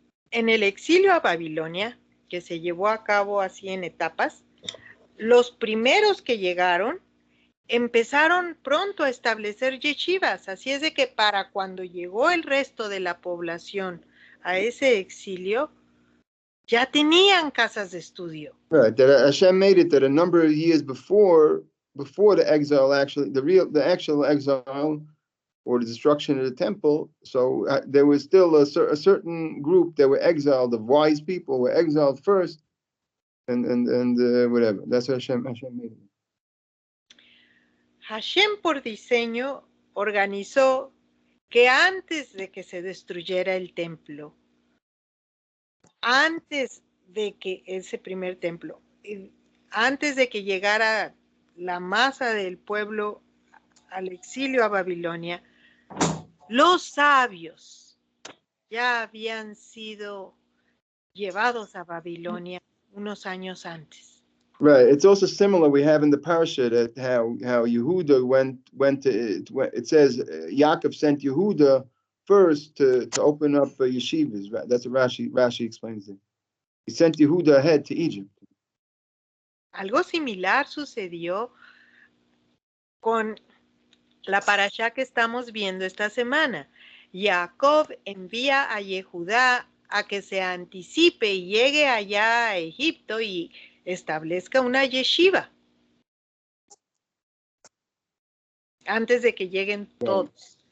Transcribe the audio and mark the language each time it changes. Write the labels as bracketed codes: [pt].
[es] En el exilio a Babilonia, que se llevó a cabo así en etapas, los primeros que llegaron empezaron pronto a establecer yeshivas, así es de que para cuando llegó el resto de la población a ese exilio, ya tenían casas de estudio. [en] Right, that Hashem made it that a number of years before the exile, actually the actual exile or the destruction of the temple, so there was still a certain group that were exiled, of wise people were exiled first, and whatever. That's what Hashem made it. [es] Hashem por diseño organizó que antes de que se destruyera el templo, antes de que ese primer templo, antes de que llegara la masa del pueblo al exilio a Babilonia, los sabios ya habían sido llevados a Babilonia unos años antes. [en] Right. It's also similar. We have in the parasha that how Yehuda went to it says Yaakov sent Yehuda first to open up yeshivas. Right. That's what Rashi explains it. He sent Yehuda ahead to Egypt. [es] Algo similar sucedió con la parasha que estamos viendo esta semana. Jacob envía a Yehudá a que se anticipe y llegue allá a Egipto y establezca una yeshiva antes de que lleguen todos.